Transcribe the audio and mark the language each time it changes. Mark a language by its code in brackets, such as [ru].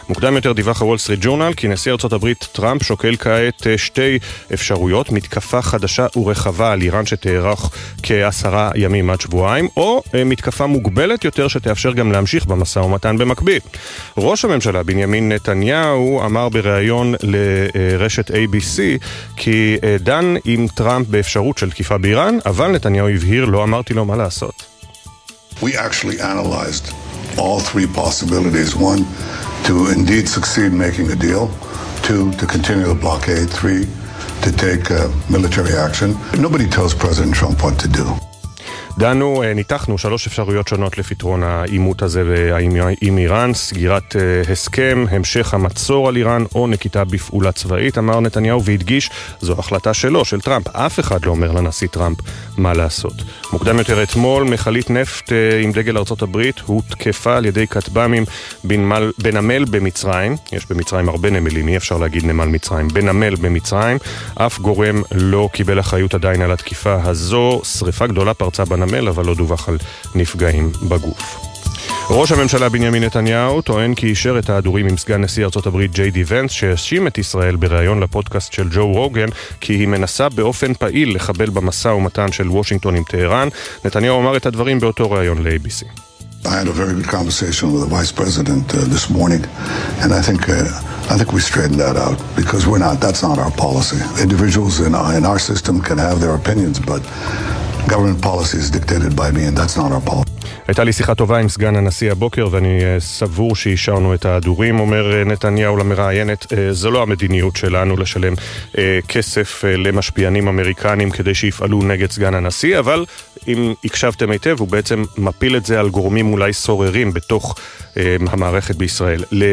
[he] מוקדם יותר דיווח הוול סטריט ג'ורנל כי נשיא ארצות הברית טראמפ שוקל כעת שתי אפשרויות: מתקפה חדשה ורחבה על איראן שתארך כ10 ימים עד שבועיים, או מתקפה מוגבלת יותר שתאפשר גם להמשיך במסע ומתן במקביל. ראש הממשלה בנימין נתניהו אמר בריאיון לרשת ABC כי דן עם טראמפ באפשרות של תקיפה באיראן, אבל נתניהו הבהיר: לא אמרתי לו מה לעשות. [en] We actually analyzed all three possibilities. One, to indeed succeed making a deal. Two, to continue the blockade. Three, to take military action. Nobody tells President Trump what to do. [he] דנו, ניתחנו 3 אפשרויות שונות לפתרון האימות הזה עם איראן: סגירת הסכם, המשך המצור על איראן או נקיטה בפעולה צבאית, אמר נתניהו והדגיש, זו החלטה שלו, של טראמפ. אף אחד לא אומר לנשיא טראמפ מה לעשות. מוקדם יותר אתמול, מחלית נפט עם דגל ארצות הברית הותקפה על ידי כתבמים בנמל במצרים. יש במצרים הרבה נמלים, אי אפשר להגיד נמל מצרים, בנמל במצרים. אף גורם לא קיבל אחריות עדיין על התקיפה הזו. שריפה גדולה פרצה בנמל, אבל לא דווח על נפגעים בגוף. ראש הממשלה בנימין נתניהו טוען כי אישר את ההדורים עם סגן נשיא ארצות הברית ג'יי די ונס, שישים את ישראל בריאיון לפודקאסט של ג'ו רוגן, כי היא מנסה באופן פעיל לחבל במסע ומתן של וושינגטון עם טהרן. נתניהו אמר את הדברים באותו ריאיון ל-ABC. [en] I had a very good conversation with the vice president this morning, and I think we straightened that out, because that's not our policy. Individuals in our system can have their opinions, but government policy is dictated by me, and that's not our policy. [he] הייתה לי שיחה טובה עם סגן הנשיא הבוקר, ואני סבור שאישרנו את ההדורים, אומר נתניהו למראיינת. זה לא המדיניות שלנו לשלם כסף למשפיענים אמריקנים כדי שיפעלו נגד סגן הנשיא, אבל אם הקשבתם היטב, הוא בעצם מפיל את זה על גורמים אולי סוררים בתוך המערכת בישראל.